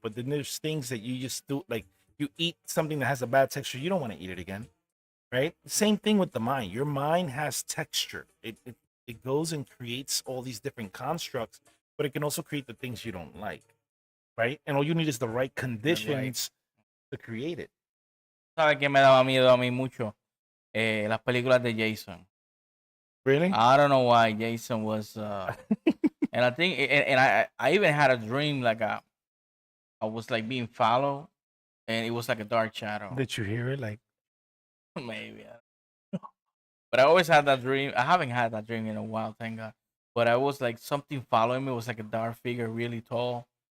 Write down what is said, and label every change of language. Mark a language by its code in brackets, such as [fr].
[en] But then there's things that you just do, like you eat something that has a bad texture, you don't want to eat it again. Right? Same thing with the mind. Your mind has texture. It goes and creates all these different constructs, but it can also create the things you don't like. Right? And all you need is the right conditions to create it. [es] ¿Sabes qué me daba miedo a mí mucho? Las películas de Jason. [en] Really? I don't know why Jason was and I think and I even had a dream like I was like being followed and it was like a dark shadow. Did you hear it? Like Maybe. But I always had that dream. I haven't had that dream in a while, thank God. But I was like something following me. It was like a dark figure, really tall.